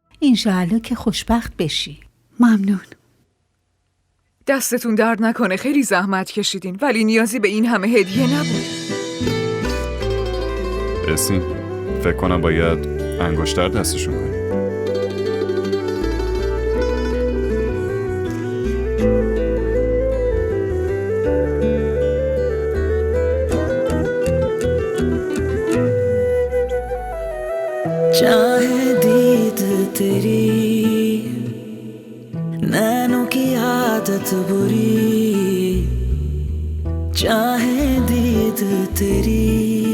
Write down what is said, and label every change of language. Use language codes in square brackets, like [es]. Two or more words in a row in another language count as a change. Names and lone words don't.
[fa] انشاءالله که خوشبخت بشی. ممنون. دستتون درد نکنه، خیلی زحمت کشیدین، ولی نیازی به این همه هدیه نبود. اسین، فکر کنم باید انگشتر دستشون کنی. [hi] चाहे दीद तेरी नैनों की आदत बुरी, चाहे दीद तेरी